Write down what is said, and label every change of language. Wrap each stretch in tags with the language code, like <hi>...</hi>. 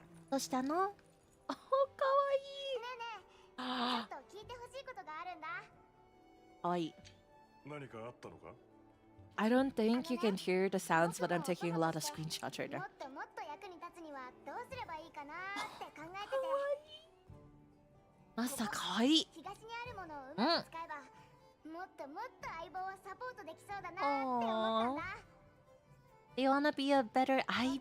<ja>どうしたの？お、かわいい。ねえねえ、ちょっと聞いてほしいことがあるんだ。かわいい。何かあったのか？</ja> <en>I don't think you can hear the sounds, but I'm taking a lot of screenshots right now.</en> <ja>もっともっと役に立つにはどうすればいいかなって考えてて。マスターかわいい。東にあるものをうまく使えば、もっともっと相棒をサポートできそうだなって思ったんだ。</ja> <en>They wanna be a better</en> <ja>相例え</ja>